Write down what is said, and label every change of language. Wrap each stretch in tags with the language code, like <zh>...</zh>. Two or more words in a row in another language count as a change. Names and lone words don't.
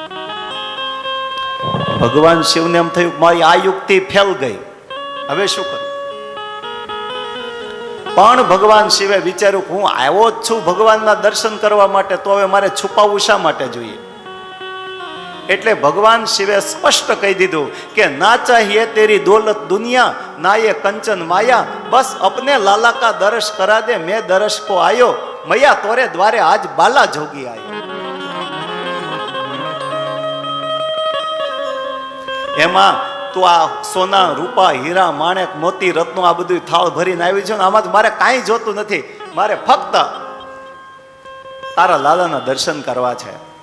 <gu>ભગવાન શિવને એમ થયું મારી આ યુક્તિ ફેલ ગઈ, હવે શું કરું? પણ ભગવાન શિવે વિચાર્યું હું આવ્યો જ છું ભગવાનના દર્શન કરવા માટે, તો હવે મારે છુપાવવું શા માટે જોઈએ? એટલે ભગવાન શિવે સ્પષ્ટ કહી દીધું કે</gu> <hi>ना चाहिए तेरी दौलत दुनिया, ना ये कंचन माया, बस अपने लाला का दर्श करा दे, मैं दर्श को आयो, मैया तोरे द्वारे आज बाला जोगी आयो.</hi> <gu>એમાં તો આ સોના રૂપા હીરા માણેક મોતી રત્નો આ બધું થાળ ભરીને આવી છે, આમાં મારે કાંઈ જોતું નથી, મારે ફક્ત તારા લાલાના દર્શન કરવા છે.</gu>